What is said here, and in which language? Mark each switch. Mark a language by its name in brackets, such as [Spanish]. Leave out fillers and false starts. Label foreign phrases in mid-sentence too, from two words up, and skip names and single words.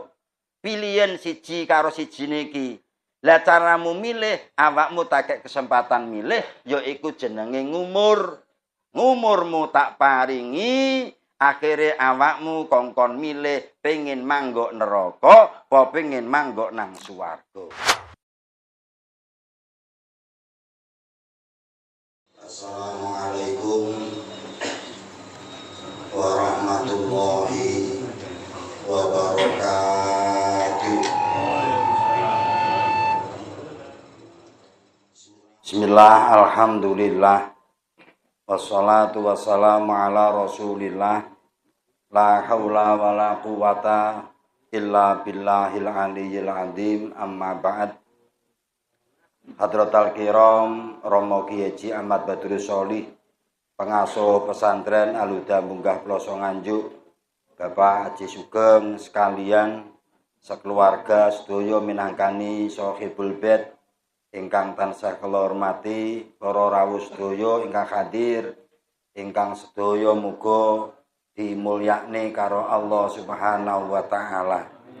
[Javanese] Pilihan siji karo sijine iki. Lah caramu milih, awakmu tak kek kesempatan milih, yaiku jenenge ngumur. Ngumurmu tak paringi, akhire awakmu kongkon milih pengin manggok neraka, apa pengin manggok nang swarga. [Arabic] السلام عليكم ورحمة الله وبركاته. بسم الله، الحمد لله. والصلاة والسلام على رسول الله. لا حول ولا قوة إلا بالله العلي العظيم. أما بعد. حضرات الكرام [Javanese] Romo Kiai Haji Ahmad Badrus Sholih, pengasuh pesantren Al-Huda Munggah Ploso Nganjuk, Bapak Haji Sugeng sekalian, sekeluarga sedaya minangkani [Arabic] صاحب البيت [Javanese] ingkang tansah kula hormati, para rawuh sedaya ingkang hadir, ingkang sedaya muga dimulyakne karo Allah [Arabic] سبحانه وتعالى.